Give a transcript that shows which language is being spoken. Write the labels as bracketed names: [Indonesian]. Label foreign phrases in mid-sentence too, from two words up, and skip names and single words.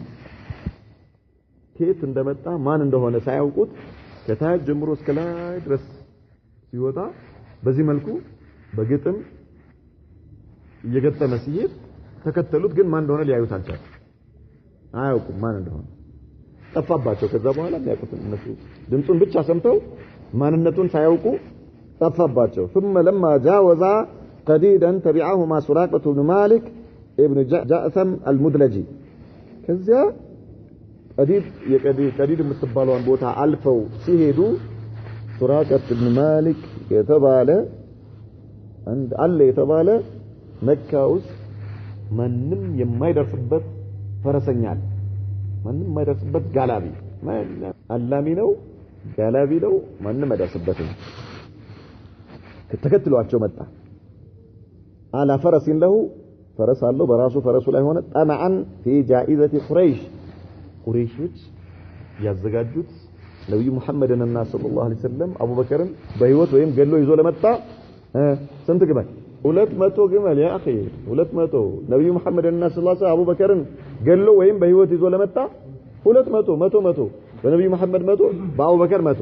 [Amharic] ከየት እንደመጣ ማን እንደሆነ ሳያውቁት ከታች ጀምሮ እስከ ላይ ድረስ ሲወጣ በዚህ መልኩ በግጥም እየገጠመ ሲሄድ ተከተሉት ግን ማን እንደሆነ ሊያዩት አልቻሉም አያውቁም ማን እንደሆነ ጠፋባቸው ከዛ በኋላ የሚያውቁት እነሱ ድምጹን ብቻ ሰምተው ማንነቱን ሳያውቁ ጠፋባቸው [Arabic] ثم لما جاوز قديدا تبعهما سراقة بن مالك ابن جأثم المدلجي [Amharic] ከዛ قديد የምትባለውን ቦታ አልፈው ሲሄዱ سراقة بن مالك የተባለ አንድ አለ የተባለ መካ ውስጥ ማንም የማይደርስበት ፈረሰኛ ማንም የማይደርስበት ጋላቢ አላሚ ነው ጋላቢ ነው ማንም አይደርስበትም ተከትሏቸው መጣ [Arabic] على فرس له فرس [Amharic] አለው በራሱ ፈረሱ ላይ ሆነ [Arabic] طمعا في جائزة قريش [Amharic] ያዘጋጁት ነብዩ መሐመድንና [Arabic] صلى الله عليه وسلم [Amharic] አቡበከርን በህይወት ወይም ገሎ ይዞ ለመጣ ስንት ግመል 200 ግመል ያ اخي 200 ነብዩ መሐመድንና [Arabic] صلى الله عليه وسلم [Amharic] አቡበከርን ገሎ ወይም በህይወት ይዞ ለመጣ 200 በነብዩ መሐመድ 100 በአቡበከር 100